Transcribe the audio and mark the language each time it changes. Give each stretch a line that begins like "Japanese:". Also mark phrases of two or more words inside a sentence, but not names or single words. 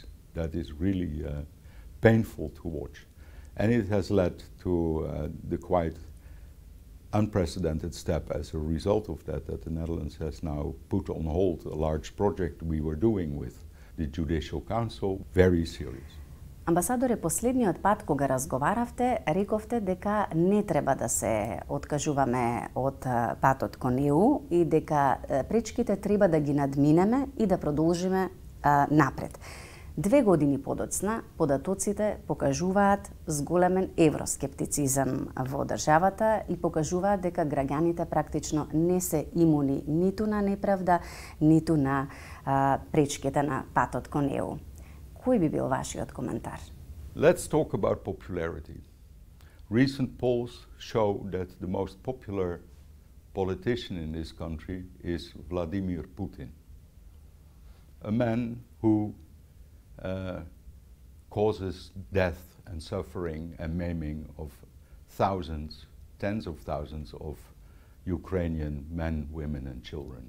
English: That is really painful to watch. And it has led to the quite unprecedented step as a result of that the Netherlands has now put on hold a large project we were doing with the Judicial Council, very serious.
Macedonian: Амбасадоре, последниот пат кога разговаравте, рековте дека не треба да се откажуваме од патот кон ЕУ и дека пречките треба да ги надминеме и да продолжиме напред. 2 години подоцна, податоците покажуваат зголемен евроскептицизам во државата и покажуваат дека граѓаните практично не се имуни ниту на неправда, ниту на пречките на патот кон ЕУ. Кој би бил вашиот коментар?
English: Let's talk about popularity. Recent polls show that the most popular politician in this country is Vladimir Putin, a man who causes death and suffering and maiming of thousands, tens of thousands of Ukrainian men, women and children.